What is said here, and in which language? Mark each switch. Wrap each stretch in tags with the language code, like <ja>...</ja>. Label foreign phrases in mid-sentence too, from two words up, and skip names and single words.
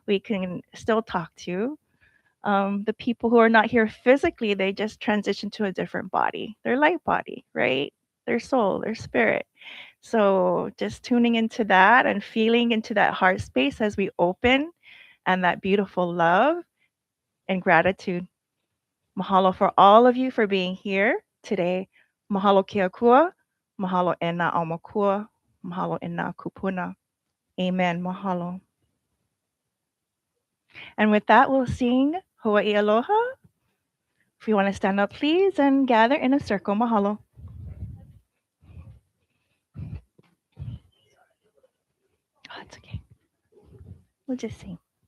<en>We can still talk to The people who are not here physically, they just transition to a different body, their light body, right? Their soul, their spirit. So just tuning into that and feeling into that heart space as we open, and that beautiful love and gratitude. Mahalo for all of you for being here today.</en> <haw>Mahalo ke Akua. Mahalo ena aumakua. Mahalo ena kupuna. Amen. Mahalo.</haw> <en>And with that, we'll sing Hawaii Aloha. If you want to stand up, please, and gather in a circle. Mahalo. Oh, it's okay. We'll just sing.</en>